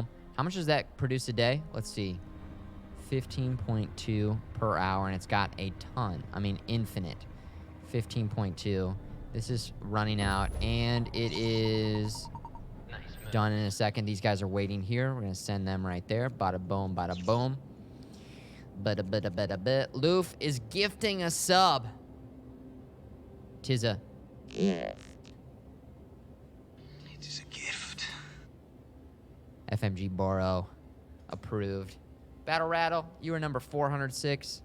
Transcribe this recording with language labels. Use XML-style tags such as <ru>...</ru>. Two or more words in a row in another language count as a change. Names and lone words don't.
<en>How much does that produce a day? Let's see. 15.2 per hour, and it's got a ton. I mean, infinite. 15.2. This is running out, and it is done in a second. These guys are waiting here. We're going to send them right there. Bada boom, bada boom. Bada bada bada bit. Loof is gifting a sub. Tizza. It is a gift. FMG Boro. Approved. Battle Rattle, you were number 406.</en>